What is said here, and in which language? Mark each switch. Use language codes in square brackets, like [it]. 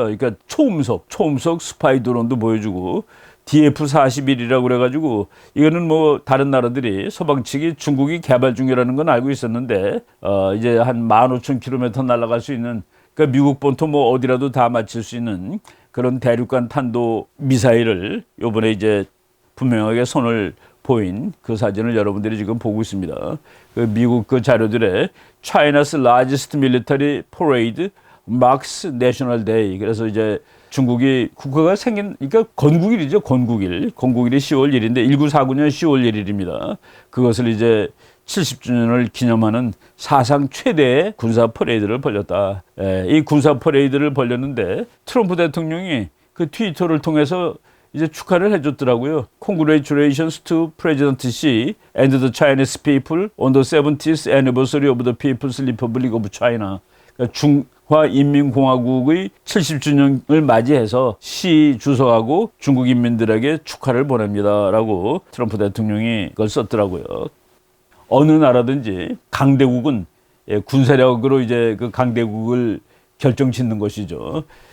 [ko] 그러니까 초음속 스파이 드론도 보여주고 DF-41이라고 그래가지고 이거는 뭐 다른 나라들이 서방 측이 중국이 개발 중이라는 건 알고 있었는데 이제 한 15,000km 날아갈 수 있는 그러니까 미국 본토 뭐 어디라도 다 맞출 수 있는 그런 대륙간 탄도 미사일을 요번에 이제 분명하게 손을 보인 그 사진을 여러분들이 지금 보고 있습니다. 그 미국 그 자료들에 [en] China's largest military parade marks National Day. [ko] 그래서 이제 중국이 국가가 생긴 그러니까 건국일이죠. 건국일이 10월 1일인데 1949년 10월 1일입니다. 그것을 이제 70주년을 기념하는 사상 최대의 군사 퍼레이드를 벌였다. 이 군사 퍼레이드를 벌였는데 트럼프 대통령이 그 트위터를 통해서 이제 축하를 해줬더라고요. [en] Congratulations to President Xi and the Chinese people on the 70th anniversary of the People's Republic of China. [ko] 그러니까 인민공화국의 70주년을 맞이해서 시 주석하고 중국 인민들에게 축하를 보냅니다라고 트럼프 대통령이 그걸 썼더라고요. 어느 나라든지 강대국은 군사력으로 이제 그 강대국을 결정짓는 것이죠.